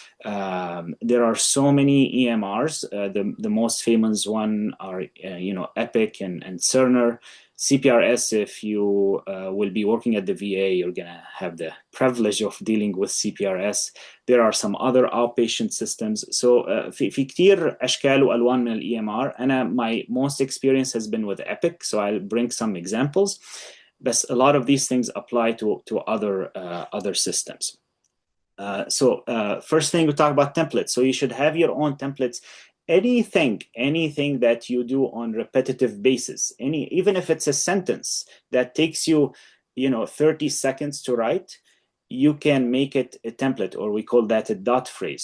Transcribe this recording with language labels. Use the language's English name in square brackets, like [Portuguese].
[English] There are so many EMRs. The most famous one are Epic and Cerner. CPRS, if you will be working at the VA, you're gonna have the privilege of dealing with CPRS. There are some other outpatient systems. [Arabic] So في كتير أشكال وألوان من EMR. [English] My most experience has been with Epic, so I'll bring some examples. But a lot of these things apply to other systems. So first thing, we talk about templates. So you should have your own templates. Anything that you do on repetitive basis, even if it's a sentence that takes you 30 seconds to write, you can make it a template, or we call that a dot phrase.